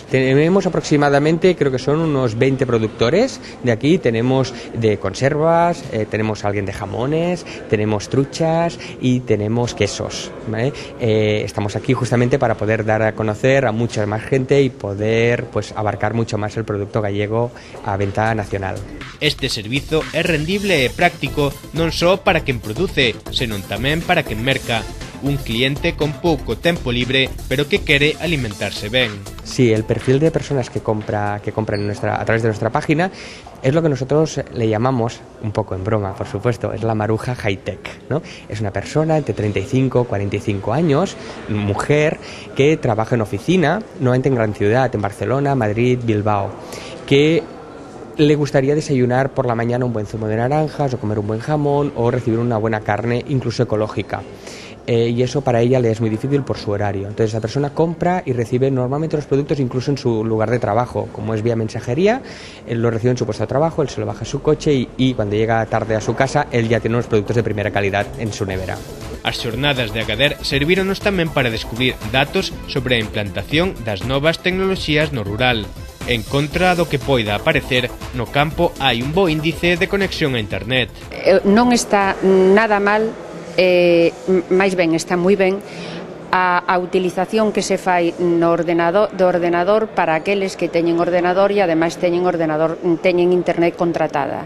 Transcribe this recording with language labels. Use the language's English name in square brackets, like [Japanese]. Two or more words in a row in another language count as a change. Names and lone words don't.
[Spanish] Tenemos aproximadamente, creo que son unos 20 productores de aquí, tenemos de conservas, tenemos alguien de jamones, tenemos truchas y tenemos quesos, ¿vale? Estamos aquí justamente para poder dar a conocer a mucha más gente y poder abarcar mucho más el producto gallego a venta nacional. [Galician] Este servizo é rendible e práctico non só para quen produce, senón tamén para quen merca. Un cliente con pouco tempo libre, pero que quere alimentarse ben. [Spanish] Sí, el perfil de personas que compran a través de nuestra página es lo que nosotros le llamamos, un poco en broma, por supuesto, es la maruja high-tech, ¿no? Es una persona entre 35 y 45 años, mujer, que trabaja en oficina, normalmente en gran ciudad, en Barcelona, Madrid, Bilbao, que le gustaría desayunar por la mañana un buen zumo de naranjas o comer un buen jamón o recibir una buena carne, incluso ecológica. Y eso para ella le es muy difícil por su horario. Entonces la persona compra y recibe normalmente los productos incluso en su lugar de trabajo, como es vía mensajería, él lo recibe en su puesto de trabajo, él se lo baja a su coche y cuando llega tarde a su casa, él ya tiene unos productos de primera calidad en su nevera. [Galician] As xornadas de Agadir servíronos tamén para descubrir datos sobre a implantación das novas tecnoloxías no rural. En contra do que poida aparecer, no campo hai un bo índice de conexión a internet. Non está nada mal, máis ben, está moi ben a utilización que se fai do ordenador para aqueles que teñen ordenador e ademais teñen internet contratada.